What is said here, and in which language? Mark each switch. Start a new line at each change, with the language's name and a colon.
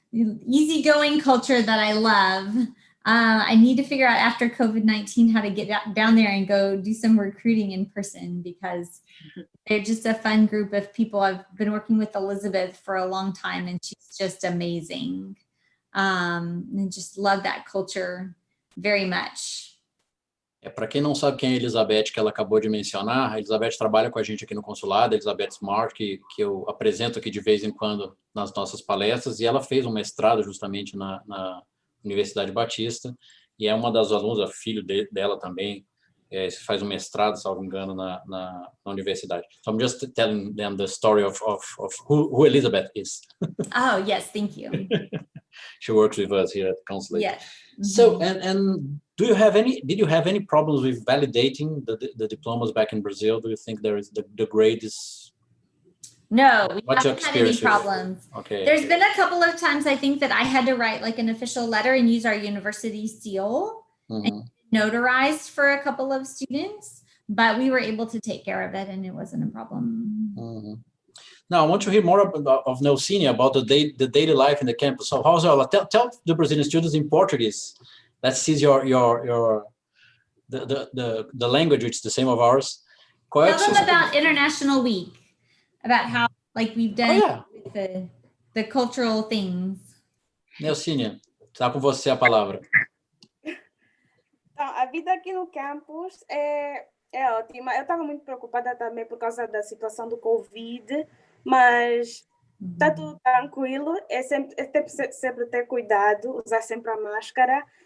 English: easygoing culture that I love. I need to figure out after COVID-19 how to get down there and go do some recruiting in person, because they're just a fun group of people. I've been working with Elizabeth for a long time, and she's just amazing. And just love that culture very much.
Portuguese: Para quem não sabe quem é a Elizabeth, que ela acabou de mencionar, a Elizabeth trabalha com a gente aqui no consulado, a Elizabeth Smart, que eu apresento aqui de vez em quando nas nossas palestras, e ela fez um mestrado justamente na Universidade Batista, e é uma das alunas, filho dela também, faz um mestrado, salvo engano, na universidade.
English: So I'm just telling them the story of who Elizabeth is. Oh, yes, thank you. She works with us here at the consulate. Yes. Mm-hmm. So, and did you have any problems with validating the diplomas back in Brazil? Do you think there is the grade is? No, we What's your haven't had any experience problems. Okay. There's been a couple of times I think that I had to write like an official letter and use our university seal and notarized for a couple of students, but we were able to take care of it and it wasn't a problem. Now, I want to hear more of Nelcine about the daily life in the campus. So, how's ela? Tell the Brazilian students in Portuguese. Let's see the language, which is the same of ours. Tell them about International Week, about how like we've done with the cultural things.
Portuguese: Nelcine, está com você a palavra. Então, a vida aqui no campus é ótima. Eu estava muito preocupada também por causa da situação do Covid, mas está tudo tranquilo. É sempre ter cuidado, usar sempre a máscara.